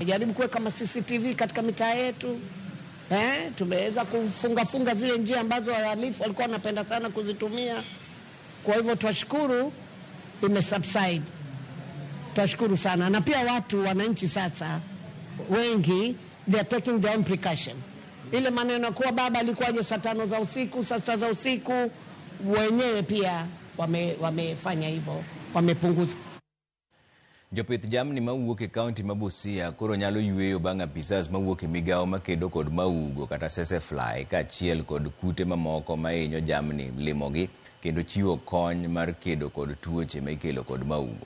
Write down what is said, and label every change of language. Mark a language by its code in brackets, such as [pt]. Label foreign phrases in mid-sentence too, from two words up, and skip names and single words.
[sw] Jaribu kuweka kama CCTV katika mitaa yetu. Tumeweza kufunga zile njia ambazo wahalifu walikuwa wanapenda sana kuzitumia. Kwa hivyo twashukuru imesubside. Twashukuru sana. Na pia wananchi sasa wengi [en] they are taking their own precaution. [sw] Ile maneno kuwa baba alikuwaje saa 5 za usiku, saa 6 za usiku, wenyewe pia wamefanya hivyo, wamepunguza. [luo] Jopith jamni mawuok e kaunti ma Busia koro nyalo yweyo bang' apisas mawuok e migao makedo kod maugo kata sese fly kaachiel kod kute mamoko mahinyo jamni limogi kendo chiwo kony mar kedo kod tuoche ma ikelo kod maugo.